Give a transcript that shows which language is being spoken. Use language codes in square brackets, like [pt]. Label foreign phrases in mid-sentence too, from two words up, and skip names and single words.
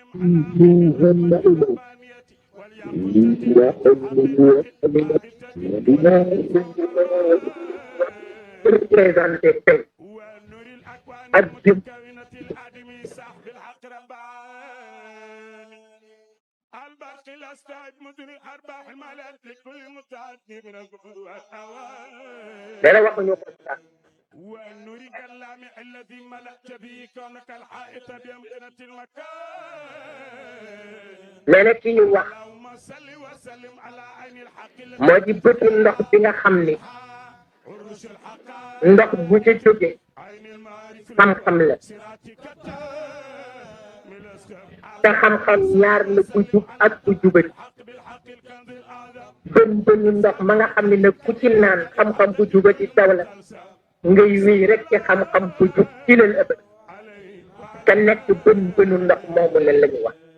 [wo] représenté tey ak jëm dara waxuñu ko sax [ar] ونريد اللامع الذي ملأت به كونك الحائط بأمكنة المكان [wo] mais nag ki ñu wax [ar] اللهم صل وسلم على عين الحق [wo] moo di bëtu ndox bi nga xam ni [ar] عرش الحق [wo] ndox bu ci jóge [ar] عين المعارف [wo] xam-xam la [ar] صراطك [wo] te xam-xam ñaar la bu jub ak bu jubati bënu ndox ma nga xam ne nag ku ci naan xam-xam bu jubati taw la ngay wéy rek ci xam-xam bu jub ci leen ëpp te nekk bënu ndox moomu la la ñu wax